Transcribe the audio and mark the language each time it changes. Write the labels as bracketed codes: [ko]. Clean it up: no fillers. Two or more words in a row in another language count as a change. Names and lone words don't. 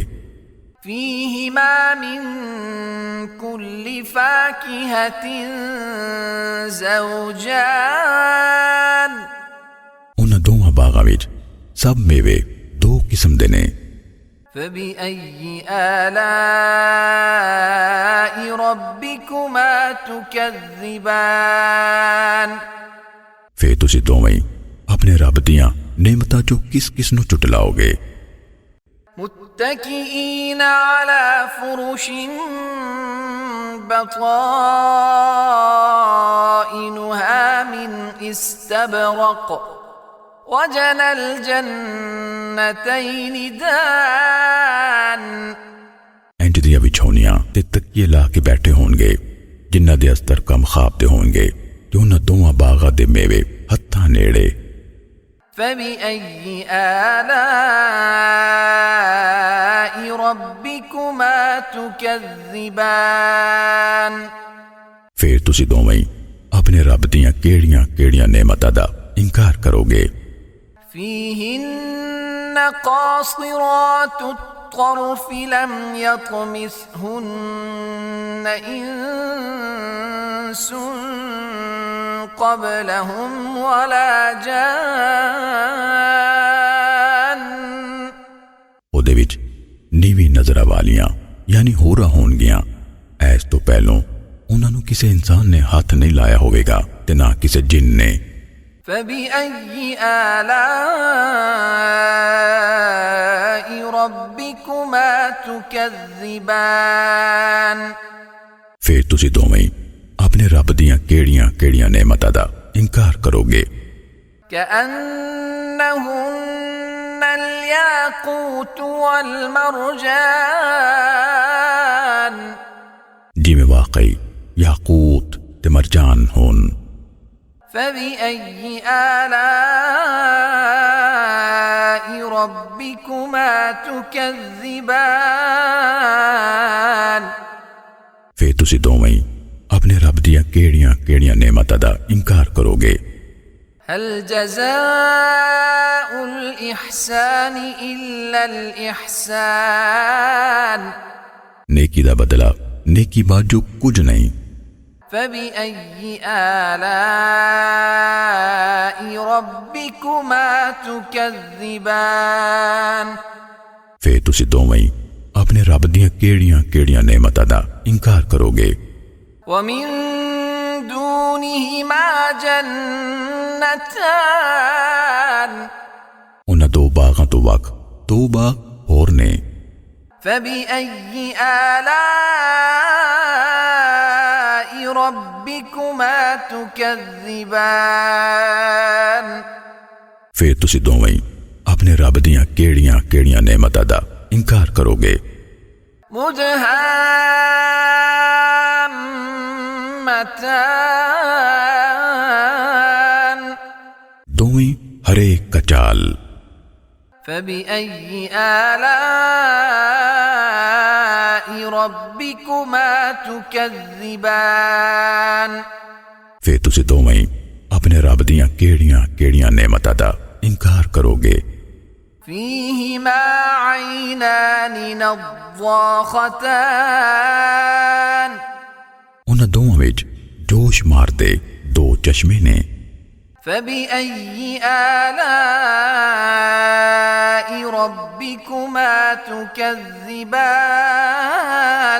[ar] فيهما من كل فاكهة زوجان। [pa] ਉਨ੍ਹਾਂ ਦੋਵਾਂ ਬਾਗਾਂ ਵਿਚ ਸਭ ਮੇਵੇ ਦੋ ਕਿਸਮ ਦੇ ਨੇ। [ar] فبأي آلاء ربكما تكذبان। [pa] ਫਿਰ ਤੁਸੀਂ ਦੋਵੇਂ ਹੀ ਆਪਣੇ ਰੱਬ ਦੀਆਂ ਨੇਮਤਾਂ ਚੋਂ ਕਿਸ ਨੂੰ ਝੁਠਲਾਓਗੇ। [ar] متكئين على فرش بطائنها من استبرق وجنى الجنتين دان। [pa] ਇੰਜ ਦੀਆਂ ਵਿਛੌਣੀਆਂ ਤੇ ਤਕੀਏ ਲਾ ਕੇ ਬੈਠੇ ਹੋਣਗੇ, ਜਿਨ੍ਹਾਂ ਦੇ ਅਸਤਰ ਕਮ ਖ਼ਾਬ ਦੇ ਹੋਣਗੇ ਤੇ ਉਨ੍ਹਾਂ ਦੋਵਾਂ ਬਾਗਾਂ ਦੇ ਮੇਵੇ ਹੱਥਾਂ ਨੇੜੇ। [ar] فبأي آلاء ربكما تكذبان। [pa] ਫਿਰ ਤੁਸੀਂ ਦੋਵੇਂ ਹੀ ਆਪਣੇ ਰੱਬ ਦੀਆਂ ਕਿਹੜੀਆਂ ਨੇਮਤਾਂ ਦਾ ਇਨਕਾਰ ਕਰੋਗੇ। [ar] فيهن قاصرات الطرف لم يطمثهن إنس قبلهم ولا جان। [pa] ਉਹਦੇ ਵਿੱਚ ਨੀਵੀਂ ਨਜ਼ਰਾਂ ਵਾਲੀਆਂ ਯਾਨੀ ਹੂਰਾਂ ਹੋਣਗੀਆਂ। ਇਸ ਤੋਂ ਪਹਿਲਾਂ ਉਨ੍ਹਾਂ ਨੂੰ ਕਿਸੇ ਇਨਸਾਨ ਨੇ ਹੱਥ ਨਹੀਂ ਲਾਇਆ ਹੋਵੇਗਾ ਤੇ ਨਾ ਕਿਸੇ ਜਿੰਨ ਨੇ। [ar] فبأي آلاء ربكما تكذبان। [pa] ਫਿਰ ਤੁਸੀਂ ਦੋਵੇਂ ਹੀ ਆਪਣੇ ਰੱਬ ਦੀਆਂ ਕਿਹੜੀਆਂ ਨੇਮਤਾਂ ਦਾ ਇਨਕਾਰ ਕਰੋਗੇ। [ar] كأنهن الياقوت والمرجان। [pa] ਜਿਵੇਂ ਵਾਕਈ ਯਾਕੂਤ ਤੇ ਮਰਜਾਨ ਹੋਣ। [ar] فبأي آلاء ربكما تكذبان [pa] ਫਿਰ ਤੁਸੀਂ ਦੋਵੇਂ ਹੀ ਆਪਣੇ ਰੱਬ ਦੀਆਂ ਕਿਹੜੀਆਂ ਨੇਮਤਾਂ ਦਾ ਇਨਕਾਰ ਕਰੋਗੇ। [ar] هل جزاء الإحسان إلا الإحسان [pa] नेकी ਦਾ ਬਦਲਾ ਨੇਕੀ ਬਾਝੋਂ ਕੁਝ ਨਹੀਂ। [ar] فبأي آلاء ربكما تكذبان [pa] ਫਿਰ ਤੁਸੀਂ ਦੋਵੇਂ ਹੀ ਆਪਣੇ ਰੱਬ ਦੀਆਂ ਕਿਹੜੀਆਂ ਨੇਮਤਾਂ ਦਾ ਇਨਕਾਰ ਕਰੋਗੇ। [ar] ومن دونهما جنتان [pa] ਉਹਨਾਂ ਦੋ ਬਾਗਾਂ ਤੋਂ ਵੱਖ ਦੋ ਬਾਗ ਹੋਰ ਨੇ। [ar] فبأي آلاء ربكما تكذبان [pa] ਫਿਰ ਤੁਸੀਂ ਦੋਵੇਂ ਹੀ ਆਪਣੇ ਰੱਬ ਦੀਆਂ ਕਿਹੜੀਆਂ ਨੇਮਤਾਂ ਦਾ ਇਨਕਾਰ ਕਰੋਗੇ। [ar] مدهامتان [pa] ਦੋਵੇਂ ਹਰੇ ਕਚਾਲ। [ar] فبأي آلاء ربكما تكذبان [pa] ਫਿਰ ਤੁਸੀਂ ਦੋਵੇਂ ਹੀ ਆਪਣੇ ਰੱਬ ਦੀਆਂ ਕਿਹੜੀਆਂ ਨੇਮਤਾਂ ਦਾ ਇਨਕਾਰ ਕਰੋਗੇ। [ar] فيهما عينان نضاختان [pa] ਉਹਨਾਂ ਦੋਵਾਂ ਵਿੱਚ ਜੋਸ਼ ਮਾਰਦੇ ਦੋ ਚਸ਼ਮੇ ਨੇ। [ar] فبأي آلاء ربكما تكذبان